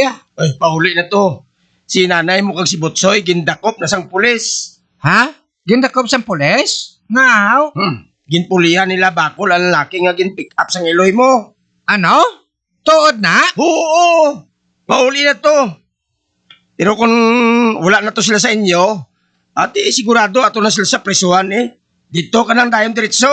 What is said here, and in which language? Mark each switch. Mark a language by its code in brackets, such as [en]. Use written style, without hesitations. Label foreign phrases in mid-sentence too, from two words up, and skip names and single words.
[hil] Ay, pauli na to. Si nanay mo kag si Butsoy, gindakop na sang pulis. Ha? Gindakop sa pulis? Ngaw? Ginpulihan nila bakol ang lalaki nga gin-pick up sang iloy mo. Ano? Tuod na? Oo, pauli na to. Pero kung wala na to sila sa inyo, ate, sigurado ato na sila sa presuhan eh. [tl] Dito ka nang tayong diretso.